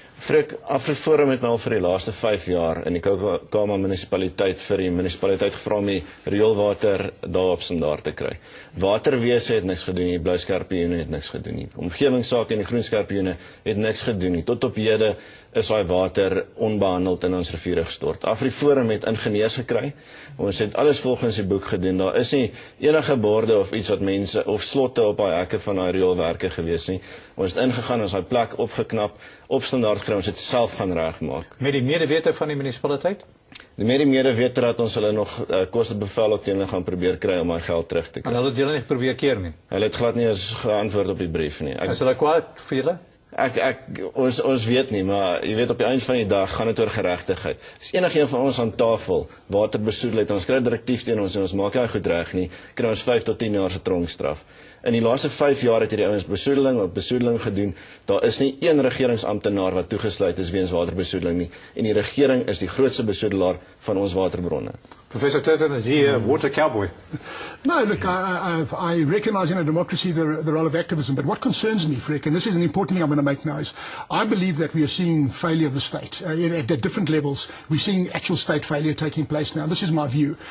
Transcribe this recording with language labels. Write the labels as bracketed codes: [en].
[af] Frik, Afriforum het nou vir die laaste 5 jaar in die Kama munisipaliteit vir die munisipaliteit gevra om die rioolwater daar op standaard te kry. Waterwese het niks gedoen nie, Blou Skorpioene het niks gedoen nie. Omgewingsake en die Groen Skorpioene het niks gedoen nie. Tot op hede is daai water onbehandeld in ons riviere gestort. Afriforum het ingenieurs gekry. Ons het alles volgens die boek gedoen. Daar is nie enige borde of iets wat mense of slotte op daai hekke van daai rioolwerke gewees nie. Ons het ingegaan, ons daai plek opgeknap, op standaard gekry, ons het self gaan regmaak. Met die medewete van die munisipaliteit? Met die medewete dat ons hulle nog kostebevel ook teen hulle gaan probeer kry om my geld terug te kry. En hulle het julle nie probeer keer nie? Hulle het glad nie eens geantwoord op die brief nie. Is hulle kwaad vir julle? Ons weet nie, maar jy weet op die eind van die dag gaan dit oor geregtigheid. As enige van ons aan tafel waterbesoedeling, ons kry direktief teen ons en ons maak nie goed reg nie, kry ons 5 tot 10 jaar se tronkstraf. In die laaste 5 jaar het hierdie ouens besoedeling gedoen. Daar is nie een regeringsamptenaar wat toegesluit is weens waterbesoedeling nie. En die regering is die grootste besoedelaar van ons waterbronne. [en] Professor Turton, is he a water cowboy? No, look, I recognise in a democracy the role of activism, but what concerns me, Frick, and this is an important thing I'm going to make now, is I believe that we are seeing failure of the state. At different levels, we're seeing actual state failure taking place now. This is my view.